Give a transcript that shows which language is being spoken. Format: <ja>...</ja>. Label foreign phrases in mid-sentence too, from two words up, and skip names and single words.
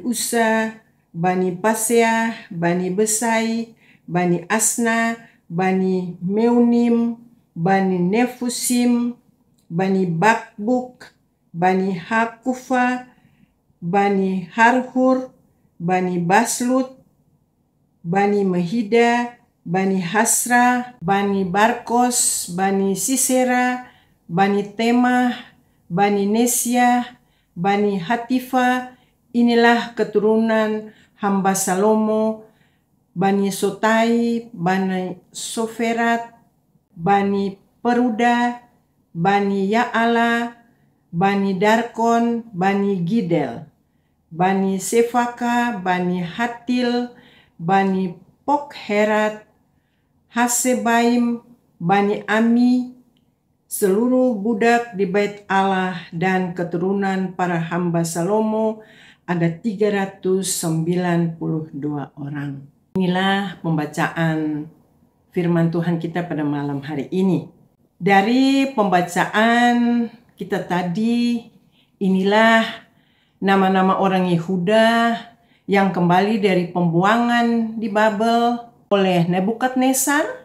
<id>Usa, Bani Paseah, Bani Besai, Bani Asna, Bani Meunim, Bani Nefusim, Bani Bakbuk, Bani Hakufa, Bani Harhur, Bani Baslut, Bani Mehida, Bani Hasra, Bani Barkos, Bani Sisera, Bani Temah, Bani Nesyah, Bani Hatifa. Inilah keturunan hamba Salomo, Bani Sotai, Bani Soferat, Bani Peruda, Bani Ya'ala, Bani Darkon, Bani Gidel, Bani Sefaka, Bani Hatil, Bani Pokherat, Hasebaim, Bani Ami, seluruh budak di bait Allah dan keturunan para hamba Salomo ada 392 orang. Inilah pembacaan firman Tuhan kita pada malam hari ini. Dari pembacaan kita tadi, inilah nama-nama orang Yehuda yang kembali dari pembuangan di Babel oleh Nebukadnezar</id>